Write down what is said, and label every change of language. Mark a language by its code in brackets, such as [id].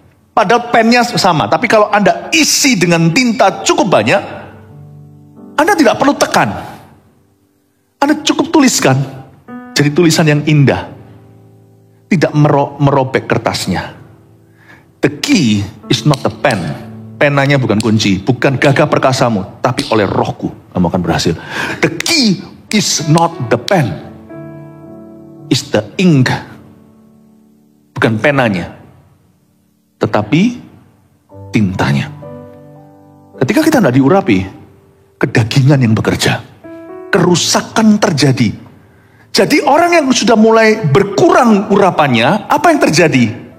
[id] Padahal pennya sama, tapi kalau Anda isi dengan tinta cukup banyak, Anda tidak perlu tekan. Anda cukup tuliskan, jadi tulisan yang indah. Tidak merobek kertasnya. [en] The key is not the pen. [id] Penanya bukan kunci, bukan gagah perkasamu, tapi oleh Rohku kamu akan berhasil. [en] The key is not the pen, is the ink. [id] Bukan penanya, tetapi tintanya. Ketika kita tidak diurapi, kedagingan yang bekerja, kerusakan terjadi. Jadi orang yang sudah mulai berkurang urapannya, apa yang terjadi?